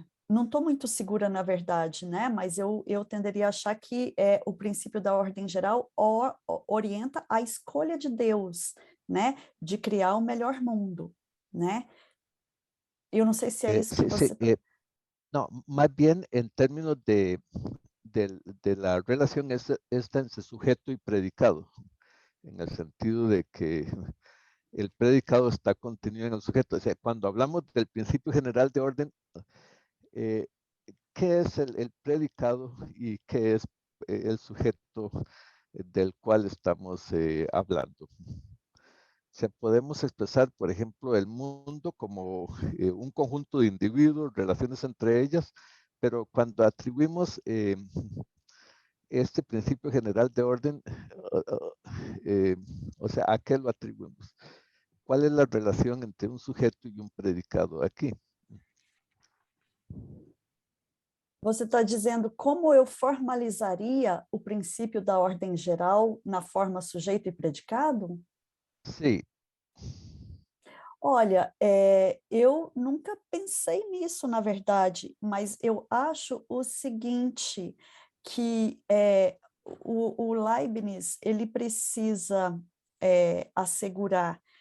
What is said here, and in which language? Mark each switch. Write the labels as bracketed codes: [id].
[pt] Não estou muito segura, na verdade, né? Mas eu tenderia a achar que o princípio da ordem geral orienta a escolha de Deus, né? De criar o melhor mundo, né? Eu não sei se é isso que você... [es] No, más bien en términos de la relación esta entre sujeto y predicado, en el sentido de que el predicado está contenido en el sujeto. O sea, cuando hablamos del principio general de orden, ¿qué es el predicado y qué es el sujeto del cual estamos hablando? O sea, podemos expresar, por ejemplo, el mundo como un conjunto de individuos, relaciones entre ellas, pero cuando atribuimos este principio general de orden, o sea, ¿a qué lo atribuimos? ¿Cuál es la relación entre un sujeto y un predicado aquí? [pt] Você está dizendo como eu formalizaria o princípio da ordem geral na forma sujeito e predicado? Sim. Olha, eu nunca pensei nisso, na verdade, mas eu acho o seguinte, que o Leibniz, ele precisa assegurar